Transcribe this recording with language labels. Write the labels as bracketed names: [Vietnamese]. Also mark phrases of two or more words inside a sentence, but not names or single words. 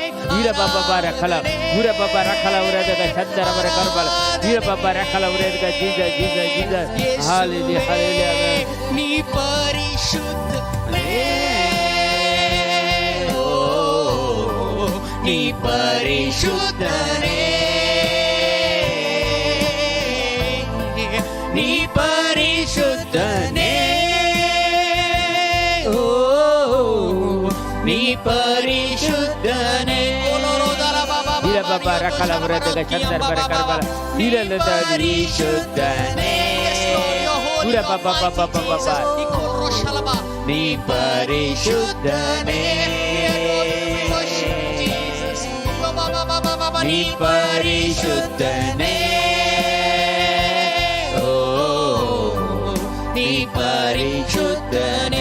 [English] Ira baba barakala, ura baba rakala ura daga chandara bara karbala, ira baba rakala ura daga Jesus, Jesus, Jesus. Hallelujah, hallelujah. [Kannada] ನೀ ಪರಿಶುದ್ಧನೇ, ನೀ ಪರಿಶುದ್ಧನೇ, ನೀ ಪರಿಶುದ್ಧನೇ, ನೀ ಪರಿಶುದ್ಧನೇ. Ira baba rakala ura daga chandara bara karbala, ira lada ಪರಿಶುದ್ಧನೇ, ura baba baba baba. ನೀ ಪರಿಶುದ್ಧನೇ, ನೀ ಪರಿಶುದ್ಧನೇ, ನೀ ಪರಿಶುದ್ಧನೇ.